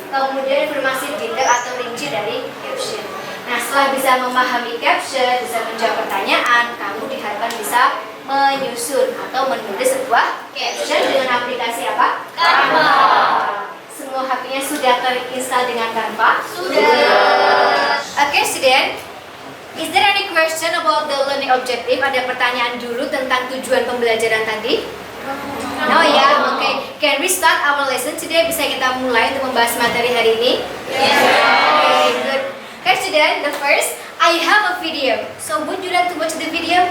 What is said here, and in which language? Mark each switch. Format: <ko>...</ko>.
<id>Kemudian informasi detail atau rinci dari caption. Nah, setelah bisa memahami caption, bisa menjawab pertanyaan, kamu diharapkan bisa menyusun atau menulis sebuah caption dengan aplikasi apa? Canva. Semua HP-nya sudah terinstall dengan Canva? Sudah. Oke, student.</id> <en>Is there any question about the learning objective?</en> <id>Ada pertanyaan dulu tentang tujuan pembelajaran tadi? Oh ya, oke.</id> <en>Can we start our lesson today?</en> <id>Bisa kita mulai untuk membahas materi hari ini?</id> <en>Yes. Okay, good. Okay, student, the first, I have a video. So, would you like to watch the video?</en>